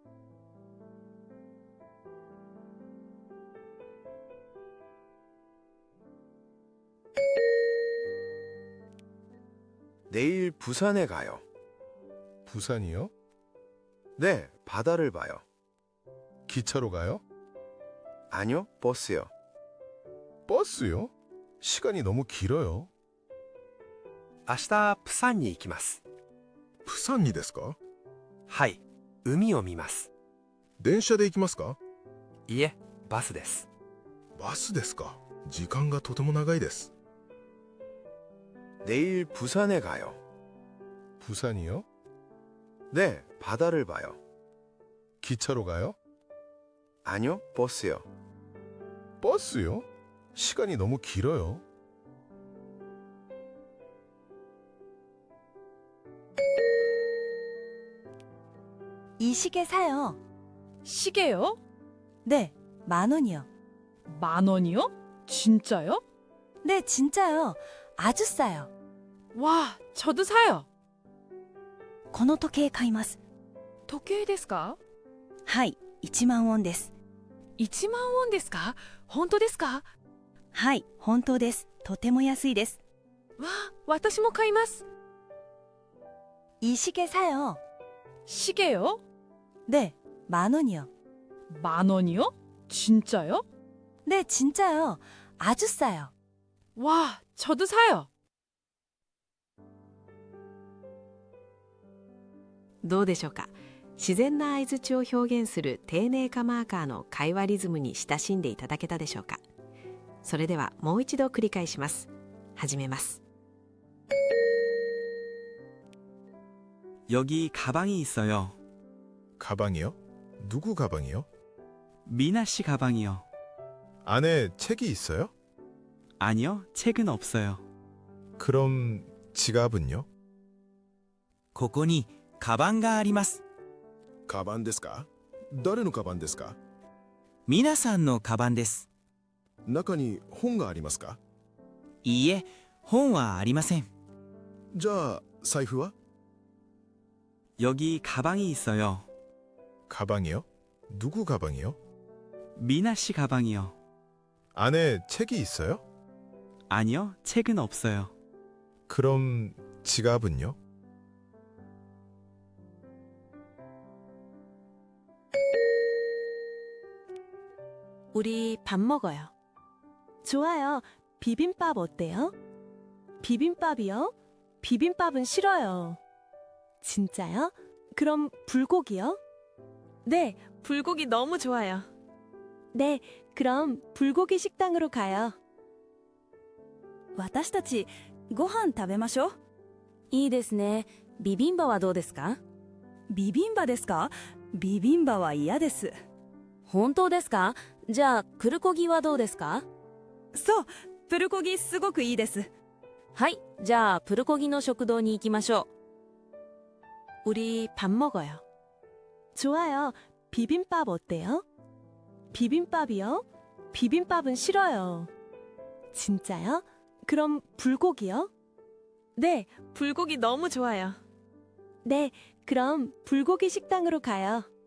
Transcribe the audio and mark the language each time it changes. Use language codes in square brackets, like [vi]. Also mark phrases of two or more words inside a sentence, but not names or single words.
[ko] 내일 부산에 가요. 부산이요? 네, 바다를 봐요. 기차로 가요? 아니요, 버스요. 버스요? 시간이 너무 길어요. [ja] 明日、プサンに行きます。 부산이 ですか? はい、海を見ます。電車で行きますか? いえ、バスです。バスですか? 時間がとても長いです. [ko] 내일 부산에 가요. 부산이요? 네, 바다를 봐요. 기차로 가요? 아니요, 버스요. 버스요? 시간이 너무 길어요. 이 시계 사요. 시계요? 네, 10,000원이요. 10,000원이요? 진짜요? 네, 진짜요. 아주 싸요. 와, 저도 사요. [ja] この時計買います。時計ですか？はい、10,000ウォンです。 1万ウォンですか？本当ですか？はい、本当です。とても安いです。わあ、私も買います。 [ko] 이 시계 사요. 시계요? 네, 10,000원이요. 10,000원이요? 진짜요? 네, 진짜요. 아주 싸요. 와, 저도 사요. [ja] どうでしょうか。自然な相槌を表現する丁寧化マーカーの会話リズムに親しんでいただけたでしょうか。それではもう一度繰り返します。始めます。 [ko] 여기 가방이 있어요. 가방이요? 누구 가방이요? 미나 씨 가방이요. 안에 책이 있어요? 아니요, 책은 없어요. 그럼 지갑은요? [ja] ここにカバンがあります。カバンですか?誰のカバンですか? 皆さんのカバンです。中に本がありますか? いいえ、本はありません。じゃあ財布は? [ko] 여기 가방이 있어요. 가방이요? 누구 가방이요? 미나 씨 가방이요. 안에 책이 있어요? 아니요, 책은 없어요. 그럼 지갑은요? 우리 밥 먹어요. 좋아요. 비빔밥 어때요? 비빔밥이요? 비빔밥은 싫어요. 진짜요? 그럼 불고기요? 네, 불고기 너무 좋아요. 네, 그럼 불고기 식당으로 가요. [ja] 私たちご飯食べましょう。いいですね。ビビンバはどうですか？ビビンバですか？ビビンバは嫌です。本当ですか？じゃあプルコギはどうですか？そう、プルコギすごくいいです。はい、じゃあプルコギの食堂に行きましょう。 [ko] 우리 밥 먹어요. 좋아요. 비빔밥 어때요? 비빔밥이요? 비빔밥은 싫어요. 진짜요? 그럼 불고기요? 네, 불고기 너무 좋아요. 네, 그럼 불고기 식당으로 가요.